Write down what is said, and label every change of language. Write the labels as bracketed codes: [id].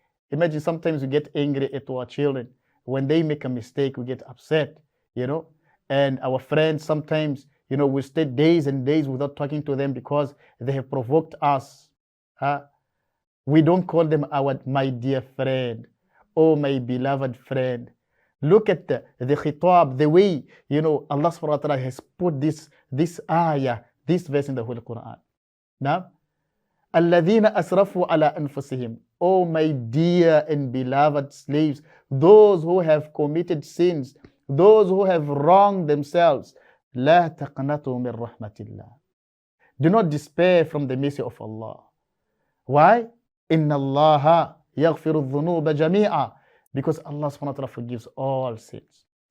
[en] Imagine sometimes we get angry at our children. When they make a mistake, we get upset, And our friends sometimes, we stay days and days without talking to them because they have provoked us. We don't call them my dear friend, oh my beloved friend. Look at the khitab, the way, Allah subhanahu wa ta'ala has put this ayah, this verse in the Holy Quran. Now, [ar] الَّذِينَ أَسْرَفُوا عَلَىٰ أَنفُسِهِمْ. [en] Oh my dear and beloved slaves, those who have committed sins, those who have wronged themselves, [ar] لا تقنطوا من رحمة الله. [en] Do not despair from the mercy of Allah. Why? [ar] إِنَّ اللَّهَ يَغْفِرُ الذُّنُوبَ جَمِيعًا. [en] Because Allah subhanahu wa ta'ala forgives all sins.